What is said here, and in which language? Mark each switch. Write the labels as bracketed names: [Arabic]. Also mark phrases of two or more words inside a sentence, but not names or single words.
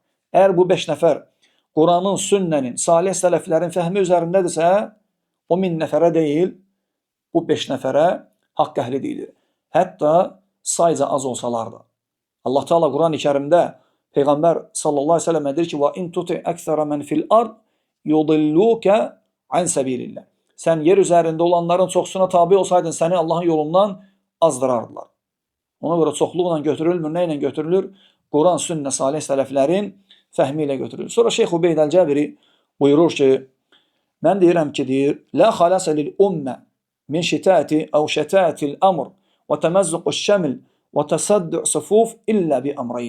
[Azerbaijani] Əgər bu 5 nəfər Quranın, sünnənin, salih sələflərin fəhmi üzərindədirsə, o 1000 nəfərə deyil, bu 5 nəfərə haqq əhli deyilir. Hətta sayca az olsalar da. Allah Teala Quran-ı Kərimdə Peyğəmbər [Arabic] صلى الله عليه و سلم [Azerbaijani] deyir ki: [Arabic] "و إن تطع أكثر من في الأرض يضلوك عن سبيل الله." [Azerbaijani] Sən yer üzərində olanların çoxsuna tabe olsaydın, səni Allahın yolundan azdırardılar. Ona görə çoxluqla götürülmür. Nə ilə götürülür? Quran, sünnə, salih sələflərin fəhmi ilə götürülür. Sonra Şeyx Ubeyd el-Cəbiri buyurur ki, mən deyirəm ki, deyir, [Arabic] "لا خلاص للأمة من شتات أو شتات الأمر و تمزق الشمل و تصدع الصفوف إلا بأمرين."